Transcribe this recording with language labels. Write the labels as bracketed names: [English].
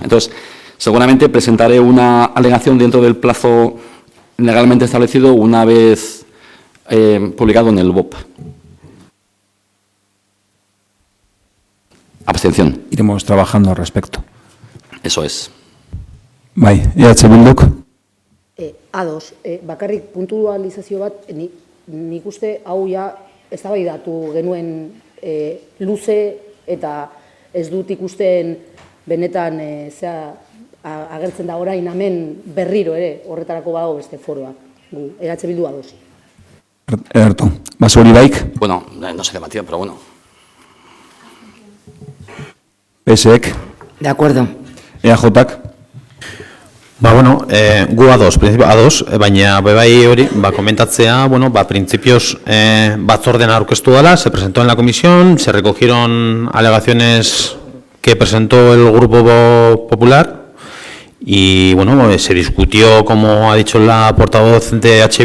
[Spanish] Entonces, seguramente presentaré una alegación dentro del plazo legalmente establecido una vez publicado en el BOP. Abstención. Iremos trabajando al respecto. Eso es. [Basque] Bai, Bilduk. A2, bakarrik puntualizazio bat, nik uste hau ja eztabaidatu genuen luze eta ez dut ikusten benetan agertzen da orain hemen berriro ere horretarako badago beste foroa. Bildu A2. Ederto. Basuri baik. [Spanish] Bueno, no se debatía, pero bueno. [Basque] PSek. [Spanish] De acuerdo. [Basque] EAJak. Gu A2, principio A2, baina bebai hori, komentatzea, principios batzorden aurkeztu dela, [Spanish] se presentó en la comisión, se recogieron alegaciones que presentó el Grupo Popular y, se discutió, como ha dicho la portavoz de H.